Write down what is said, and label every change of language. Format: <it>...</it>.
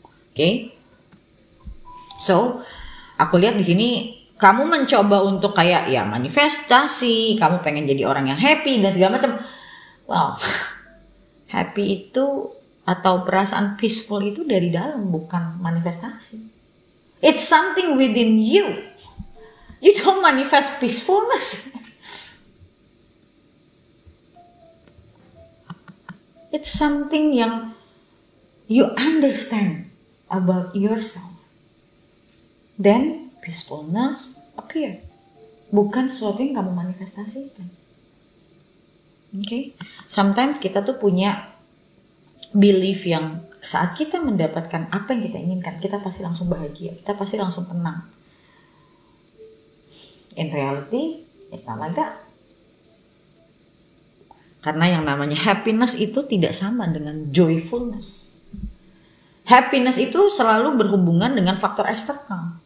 <id>Okay? So, aku lihat di sini kamu mencoba untuk kayak ya manifestasi, kamu pengen jadi orang yang happy dan segala macam. Wow, happy itu atau perasaan peaceful itu dari dalam, bukan manifestasi.</id> <en>It's something within you. You don't manifest peacefulness. It's something yang you understand about yourself. Then peacefulness appear.</en> <id>Bukan sesuatu yang kamu manifestasikan.</id> <en>Okay? Sometimes</en> <id>kita tuh punya belief yang saat kita mendapatkan apa yang kita inginkan, kita pasti langsung bahagia, kita pasti langsung tenang.</id> <en>In reality, it's not like that.</en> <id>Karena yang namanya happiness itu tidak sama dengan joyfulness. Happiness itu selalu berhubungan dengan faktor eksternal.</id>